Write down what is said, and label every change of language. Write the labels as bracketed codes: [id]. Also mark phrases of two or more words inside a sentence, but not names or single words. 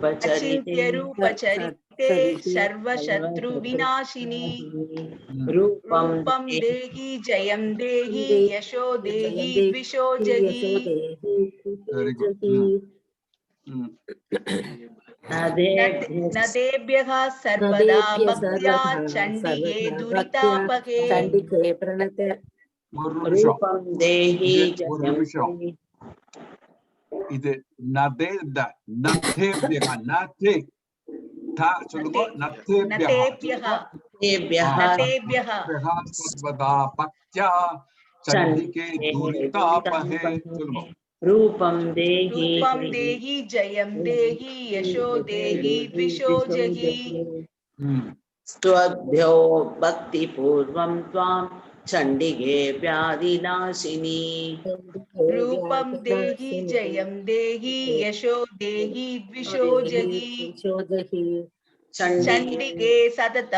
[sa] चरिते सर्व शत्रु विनाशिनि. रूपं देहि जयं देहि यशो देहि द्विषो जहि. नदेभ्यः सर्वदा भक्त्या चण्डिके दुरितापहे चण्डिके प्रणत [ta] ஒரு நிமிஷம் [sa] रूपं देहि [ta] ஒரு [sa] जयं [ta] நிமிஷம் [sa] देहि [ta] இது [sa] नते नतेभ्यः नते [ta] தா சொல்லுங்க நதேபியக [sa] तेभ्यः नदेभ्यः सर्वदा भक्त्या चण्डिके दुरितापहे சொல்லுங்க रूपं देहि रूपं देहि जयं देहि यशो देहि द्विषो जहि स्वभ्यो भक्तिपूर्वं त्वां चण्डिके व्याधिनाशिनी रूपं देहि जयं देहि यशो देहि द्विषो जहि चण्डिके सततं